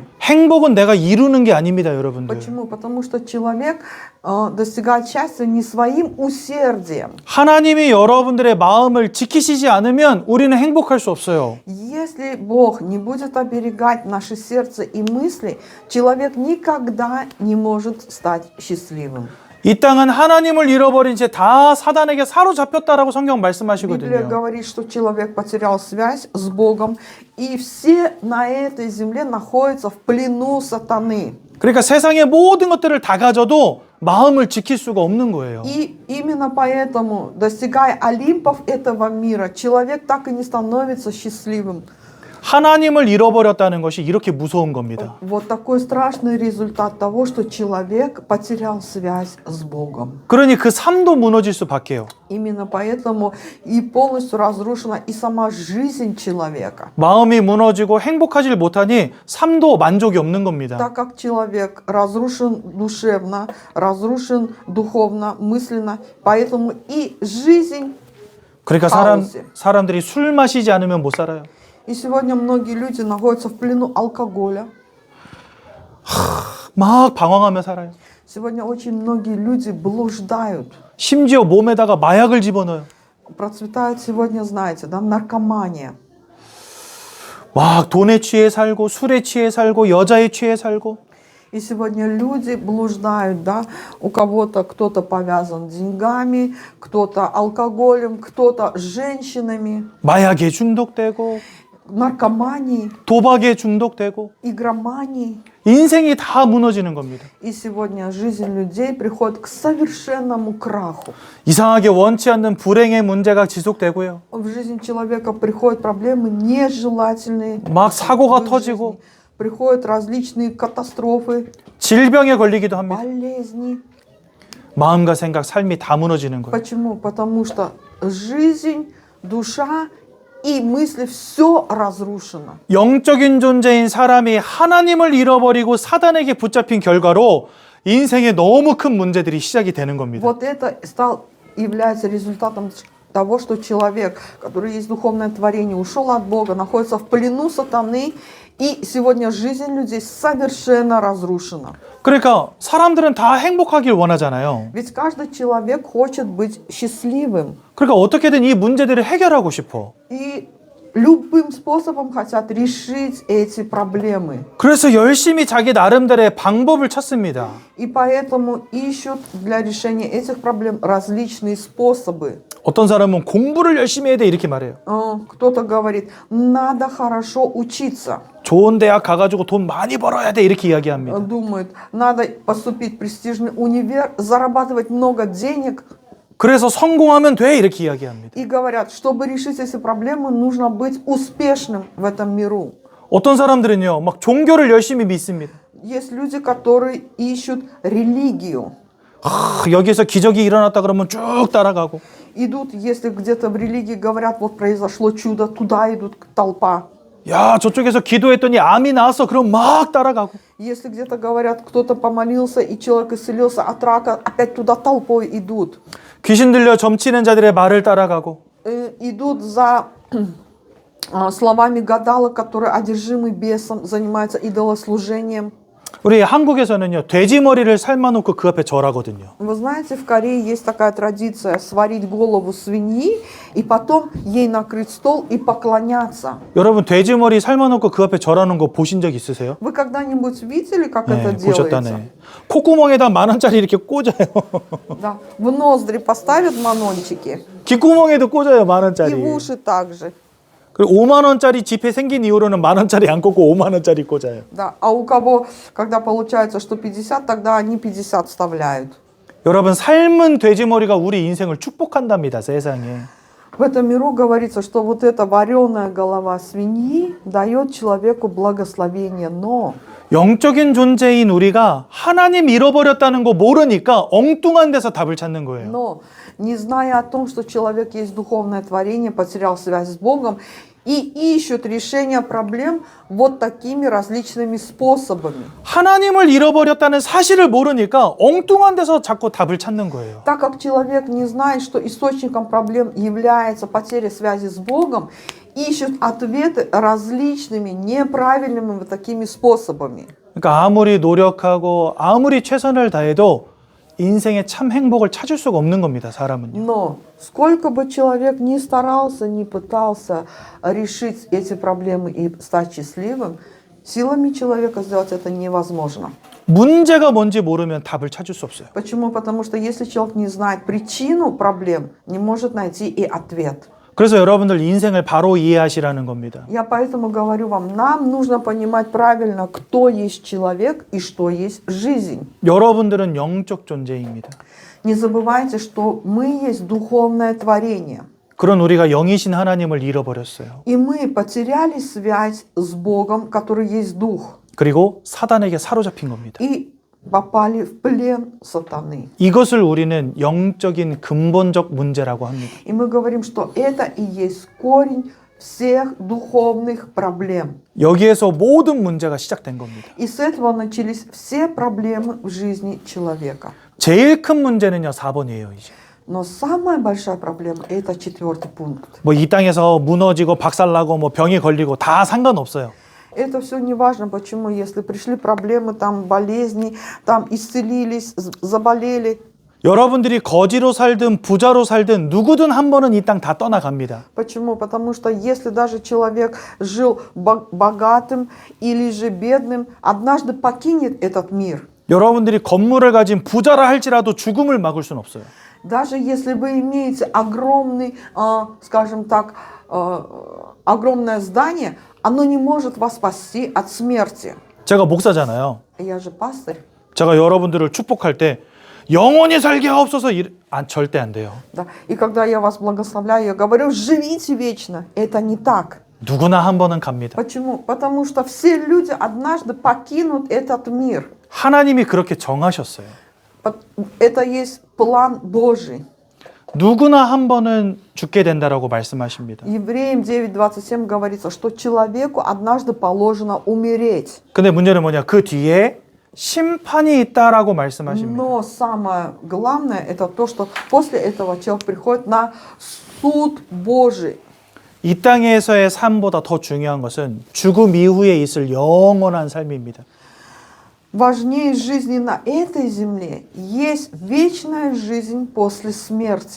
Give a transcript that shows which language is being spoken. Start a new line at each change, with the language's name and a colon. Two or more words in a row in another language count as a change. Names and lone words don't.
Korean: 행복은 내가 이루는 게 아닙니다, 여러분들.
Russian: Почему? Потому что человек достигает счастья не своим усердием.
Korean: 하나님이 여러분들의 마음을 지키시지 않으면 우리는 행복할 수 없어요.
Russian: Если Бог не будет оберегать наше сердце и мысли, человек никогда не может стать счастливым.
Korean: 이 땅은 하나님을 잃어버린 채 다 사단에게 사로잡혔다라고 성경
Russian: Библия
Korean: 말씀하시거든요.
Russian: говорит, что человек потерял связь с Богом, и все на этой земле находятся в плену сатаны.
Korean: 그러니까 세상의 모든 것들을 다 가져도 마음을 지킬 수가 없는 거예요.
Russian: И именно поэтому, достигая Олимпов этого мира, человек так и не становится счастливым.
Korean: 하나님을 잃어버렸다는 것이 이렇게 무서운 겁니다.
Russian: Вот такой страшный результат того, что человек потерял связь с Богом.
Korean: 그러니 그 삶도 무너질 수밖에요.
Russian: Именно поэтому и полностью разрушена и сама жизнь человека.
Korean: 마음이 무너지고 행복하지 못하니 삶도 만족이 없는 겁니다.
Russian: Так как человек разрушен душевно, разрушен духовно, мысленно, поэтому и жизнь.
Korean: 그러니까 사람들이 술 마시지 않으면 못 살아요.
Russian: И сегодня многие люди находятся в плену алкоголя.
Korean: 막 방황하며 살아요.
Russian: Сегодня очень многие люди блуждают.
Korean: 심지어 몸에다가 마약을 집어넣어요.
Russian: Процветает сегодня, знаете, да, наркомания.
Korean: 막 돈에 취해 살고 술에 취해 살고 여자에 취해 살고
Russian: И сегодня люди блуждают, да, у кого-то кто-то повязан деньгами, кто-то алкоголем, кто-то женщинами,
Korean: 마약에 중독되고
Russian: наркоманией,
Korean: 도박에 중독되고
Russian: игроманией.
Korean: 인생이 다 무너지는 겁니다.
Russian: И сегодня жизнь людей приходит к совершенному краху.
Korean: 이상하게 원치 않는 불행의 문제가 지속되고요.
Russian: В жизнь человека приходят проблемы нежелательные.
Korean: 막 사고가
Russian: в их
Korean: 터지고
Russian: жизни. Приходят различные катастрофы,
Korean: 질병에 걸리기도 합니다.
Russian: болезни.
Korean: 마음과 생각, 삶이 다 무너지는 거예요.
Russian: Почему? Потому что жизнь, душа и мысли все разрушено.
Korean: 영적인 존재인 사람이 하나님을 잃어버리고 사단에게 붙잡힌 결과로 인생에 너무 큰 문제들이 시작이 되는 겁니다.
Russian: Вот это является результатом того, что человек, который есть духовное творение, ушел от Бога, находится в плену сатаны, и сегодня жизнь людей совершенно разрушена.
Korean: 그러니까 사람들은 다 행복하길 원하잖아요.
Russian: Ведь каждый человек хочет быть счастливым.
Korean: 그러니까 어떻게든 이 문제들을 해결하고 싶어.
Russian: И любым способом хотят решить эти проблемы.
Korean: 그래서 열심히 자기 나름대로의 방법을 찾습니다.
Russian: И поэтому ищут для решения этих проблем различные способы.
Korean: 어떤 사람은 공부를 열심히 해야 돼 이렇게 말해요.
Russian: Кто-то говорит, надо хорошо учиться.
Korean: 좋은 대학 가가지고 돈 많이 벌어야 돼 이렇게 이야기합니다.
Russian: Думает, надо поступить в престижный универ, зарабатывать много денег.
Korean: 그래서 성공하면 돼 이렇게 이야기합니다.
Russian: И говорят, чтобы решить эти проблемы, нужно быть успешным в этом миру.
Korean: 어떤 사람들은요, 막 종교를 열심히 믿습니다.
Russian: Есть люди, которые ищут религию.
Korean: 여기서 기적이 일어났다 그러면 쭉 따라가고.
Russian: Идут, если где-то в религии говорят, вот произошло чудо, туда идут толпа.
Korean: 야, 저쪽에서 기도했더니 암이 나왔어. 그럼 막 따라가고.
Russian: Если где-то говорят, кто-то помолился и человек исцелился от рака, опять туда толпой идут.
Korean: 귀신 들려 점치는 자들의 말을 따라가고.
Russian: Идут за словами гадалок, которые одержимы бесом, занимаются идолослужением.
Korean: 우리 한국에서는요, 돼지 머리를 삶아놓고 그 앞에 절하거든요.
Russian: Вы знаете, в Корее есть такая традиция сварить голову свиньи и потом ей накрыть стол и поклоняться.
Korean: 여러분 돼지 머리 삶아놓고 그 앞에 절하는 거 보신 적 있으세요?
Russian: Вы когда-нибудь видели, как это делается?
Korean: 보셨다네. 콧구멍에다 10,000원짜리 이렇게 꽂아요.
Russian: Да. В ноздри поставят манончики
Korean: 귓구멍에도 꽂아요,
Russian: и в
Korean: 10,000원짜리.
Russian: уши также.
Korean: 그리고 50,000원짜리 지폐 생긴 이후로는 10,000원짜리 안 꽂고 50,000원짜리 꽂아요.
Russian: Да. А у кого, когда получается, что 50, тогда они 50 вставляют.
Korean: 여러분 삶은 돼지 머리가 우리 인생을 축복한답니다, 세상에.
Russian: В этом миру говорится, что вот эта вареная голова свиньи дает человеку благословение, но
Korean: 영적인 존재인 우리가 하나님 잃어버렸다는 거 모르니까 엉뚱한 데서 답을 찾는 거예요.
Russian: Но, не зная о том, что человек есть духовное творение, потерял связь с Богом, и ищут решение проблем вот такими различными способами.
Korean: 하나님을 잃어버렸다는 사실을 모르니까 엉뚱한 데서 자꾸 답을 찾는 거예요.
Russian: Так как человек не знает, что источником проблем является потеря связи с Богом, ищут ответы различными неправильными вот такими способами.
Korean: 그러니까 아무리 노력하고 아무리 최선을 다해도 인생의 참 행복을 찾을 수가 없는 겁니다, 사람은요.
Russian: Но сколько бы человек ни старался, ни пытался решить эти проблемы и стать счастливым, силами человека сделать это невозможно.
Korean: 문제가 뭔지 모르면 답을 찾을 수 없어요.
Russian: Почему? Потому что если человек не знает причину проблем, не может найти и ответ.
Korean: 그래서 여러분들 인생을 바로 이해하시라는 겁니다.
Russian: Я поэтому говорю вам, нам нужно понимать правильно, кто есть человек и что есть жизнь.
Korean: 여러분들은 영적 존재입니다.
Russian: Не забывайте, что мы есть духовное творение.
Korean: 그런 우리가 영이신 하나님을 잃어버렸어요.
Russian: И мы потеряли связь с Богом, который есть Дух.
Korean: 그리고 사단에게 사로잡힌 겁니다.
Russian: И попали в плен сатаны.
Korean: 이것을 우리는 영적인 근본적 문제라고 합니다.
Russian: И мы говорим, что это и есть корень всех духовных проблем.
Korean: 여기에서 모든 문제가 시작된 겁니다.
Russian: И с этого начались все проблемы в жизни человека.
Korean: 제일 큰 문제는요, 4번이에요, 이제.
Russian: Но самая большая проблема – это 4-й пункт.
Korean: 뭐 이 땅에서 무너지고 박살나고 뭐 병이 걸리고 다 상관없어요.
Russian: Это все не важно, почему, если пришли проблемы, там болезни, там исцелились, заболели.
Korean: 여러분들이 거지로 살든 부자로 살든 누구든 한 번은 이 땅 다 떠나갑니다.
Russian: Почему? Потому что если даже человек жил богатым или же бедным, однажды покинет этот мир.
Korean: 여러분들이 건물을 가진 부자라 할지라도 죽음을 막을 수는 없어요.
Russian: Даже если вы имеете огромный, скажем так, огромное здание, оно не может вас спасти от смерти.
Korean: 제가 목사잖아요.
Russian: Я же пастырь.
Korean: 제가 여러분들을 축복할 때 영원히 살게 하옵소서 절대 안 돼요.
Russian: Да. И когда я вас благословляю, я говорю, живите вечно. Это не так.
Korean: 누구나 한 번은 갑니다.
Russian: Почему? Потому что все люди однажды покинут этот мир.
Korean: 하나님이 그렇게 정하셨어요.
Russian: Это есть план Божий.
Korean: 누구나 한 번은 죽게 된다라고 말씀하십니다.
Russian: Евреям 9:27 говорится, что человеку однажды положено умереть.
Korean: 근데 문제는 뭐냐? 그 뒤에 심판이 있다라고 말씀하십니다.
Russian: Но самое главное это то, что после этого человек приходит на суд Божий.
Korean: 이 땅에서의 삶보다 더 중요한 것은 죽음 이후에 있을 영원한 삶입니다.
Russian: Важнее жизни на этой земле есть вечная жизнь после смерти.